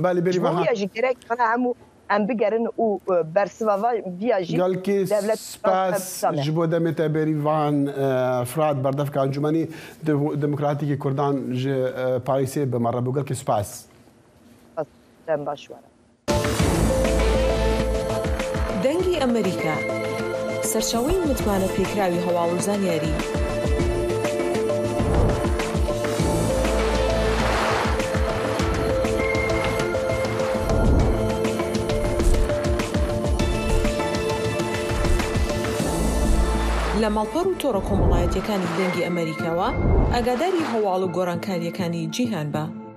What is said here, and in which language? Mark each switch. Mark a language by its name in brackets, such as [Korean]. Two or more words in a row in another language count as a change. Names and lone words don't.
[Kurdish] Ji bo wîya jî gerek xana hemû em bigerin û bersiva vîya jî devlet spas ji bo demê te Bêrîvan Frat berdevka Encûmenî Demokratîkê Kurdan ji Parîsê bi me re bû gelkî spas. Dem baş were. [Central Kurdish] دەنگی ئەمریکا سەرچاوەی متمانە پێکراوی هەواڵ و زانیاری لە ماڵپەڕ و تۆڕە کۆمەڵایەتیەکانی دەنگی ئەمریکاوە ئاگاداری هەواڵ و گۆڕانکاریەکانی جیهان بە.